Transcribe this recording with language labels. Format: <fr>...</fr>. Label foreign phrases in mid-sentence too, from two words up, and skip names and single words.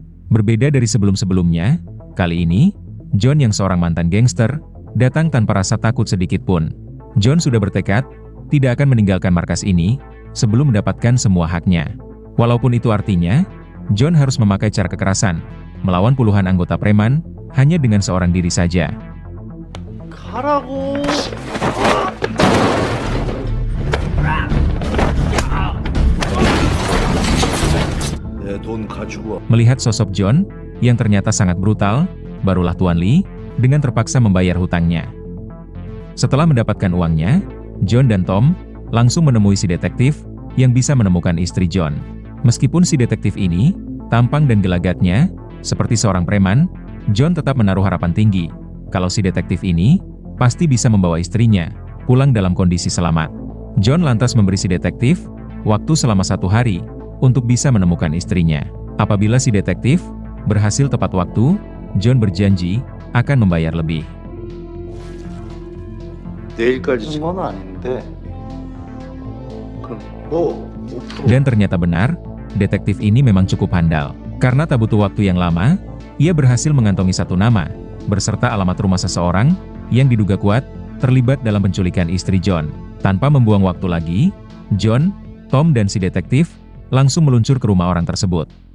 <id>Berbeda dari sebelum-sebelumnya, kali ini, John yang seorang mantan gangster, datang tanpa rasa takut sedikit pun. John sudah bertekad tidak akan meninggalkan markas ini sebelum mendapatkan semua haknya. Walaupun itu artinya, John harus memakai cara kekerasan, melawan puluhan anggota preman, hanya dengan seorang diri saja.</id> <ko>가라고. 내 돈 가지고.</ko> <id>Melihat sosok John, yang ternyata sangat brutal, barulah Tuan Lee, dengan terpaksa membayar hutangnya. Setelah mendapatkan uangnya, John dan Tom, langsung menemui si detektif, yang bisa menemukan istri John. Meskipun si detektif ini, tampang dan gelagatnya, seperti seorang preman, John tetap menaruh harapan tinggi, kalau si detektif ini, pasti bisa membawa istrinya, pulang dalam kondisi selamat. John lantas memberi si detektif, waktu selama 1 hari, untuk bisa menemukan istrinya. Apabila si detektif berhasil tepat waktu, John berjanji akan membayar lebih.</id> <ko>내일까지 건 아닌데. 그럼 뭐 5%.</ko> <id>Dan ternyata benar, detektif ini memang cukup handal. Karena tak butuh waktu yang lama, ia berhasil mengantongi 1 nama, berserta alamat rumah seseorang yang diduga kuat terlibat dalam penculikan istri John. Tanpa membuang waktu lagi, John, Tom dan si detektif langsung meluncur ke rumah orang tersebut.</id>